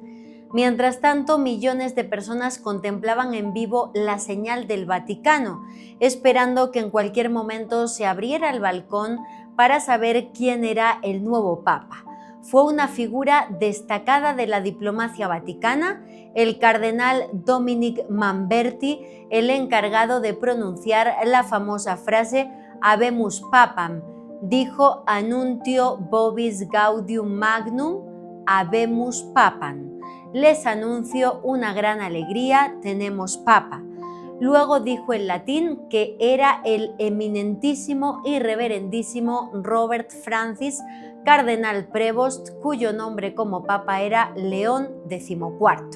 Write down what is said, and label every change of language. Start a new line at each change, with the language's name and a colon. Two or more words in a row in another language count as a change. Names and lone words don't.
Spanish: Mientras tanto, millones de personas contemplaban en vivo la señal del Vaticano, esperando que en cualquier momento se abriera el balcón para saber quién era el nuevo Papa. Fue una figura destacada de la diplomacia vaticana, el cardenal Dominic Manberti, el encargado de pronunciar la famosa frase
Latin: Habemus Papam,
Spanish: dijo
Latin: Annuncio Vobis Gaudium Magnum, Habemus Papam.
Spanish: Les anuncio una gran alegría, tenemos papa. Luego dijo en latín que era el eminentísimo y reverendísimo Robert Francis, cardenal Prevost, cuyo nombre como papa era León XIV.